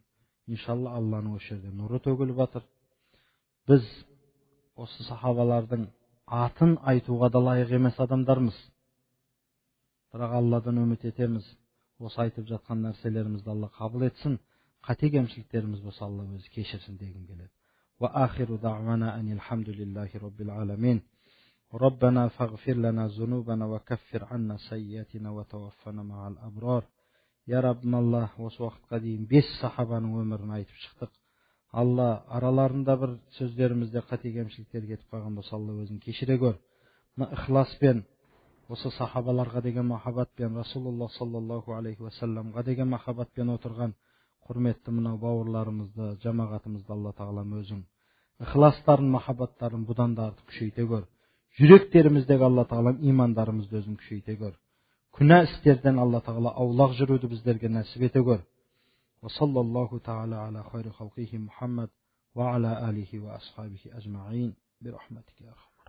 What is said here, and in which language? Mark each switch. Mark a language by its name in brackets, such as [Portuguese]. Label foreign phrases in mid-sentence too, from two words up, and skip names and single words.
[Kazakh] Иншалла, Алланың осы жерде нұры төгіліп жатыр. Біз осы сахабалардың атын айтуға да лайық емес адамдармыз. Бірақ Алладан үміт етеміз, осы айтып жатқан нәрселерімізді Алла қабыл етсін, қате кемшіліктеріміз болса Алла өзі кешірсін дегім келеді. [Arabic] وآخر دعوانا أن الحمد لله رب العالمين. ربنا اغفر لنا ذنوبنا وكفر عنا سيئاتنا وتوفنا مع الأبرار. [Kazakh] Ya Rabbim Алла, осы уақытқа дейін 5 сахабаның өмірін айтып шықтық. Алла, араларында бір сөздерімізде қате кемшіліктер кетіп қалған болса, Алла өзің кешіре көр. Мына ихласпен, осы сахабаларға деген махаббатпен, Расулуллах [Arabic] صلى الله عليه وسلم [Kazakh] деген махаббатпен отырған құрметті мынау бауырларымызды, жамағатымызды Алла тағалам өзің ихластарын, махаббаттарын бұдан да артық күшейте көр. Жүректеріміздегі Алла тағалам имандарымызды өзің күшейте көр. Күнә істерден Алла тағала аулақ жүруді біздерге нәсіп ете көр. [Arabic] وصلى الله تعالى على خير خلقه محمد وعلى آله وأصحابه أجمعين برحمتك.